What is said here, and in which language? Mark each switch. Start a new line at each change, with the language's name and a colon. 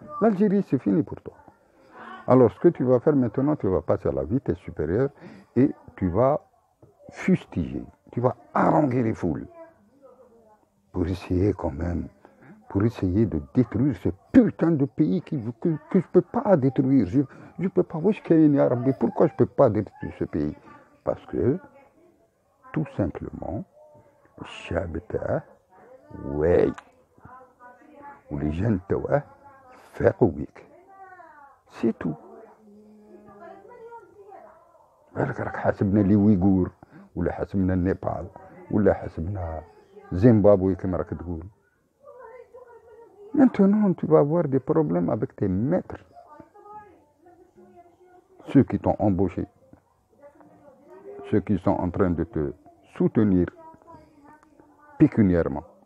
French: L'Algérie c'est fini pour toi. Alors ce que tu vas faire maintenant, tu vas passer à la vitesse supérieure et tu vas fustiger. Tu vas haranguer les foules pour essayer quand même, pour essayer de détruire ce putain de pays que je peux pas détruire. Je peux pas. Pourquoi je peux pas détruire ce pays? Parce que, tout simplement,
Arabic: الشعب تاعه واعي ولي تاعه فاقوا بيك. سي تو. بالك راك حاسبنا لي ويغور ولا حسبنا النيبال ولا حسبنا زيمبابوي كما راك تقول.
French: Maintenant tu vas avoir des problèmes avec tes maîtres, ceux qui t'ont embauché, ceux qui sont en train de te soutenir pécuniairement.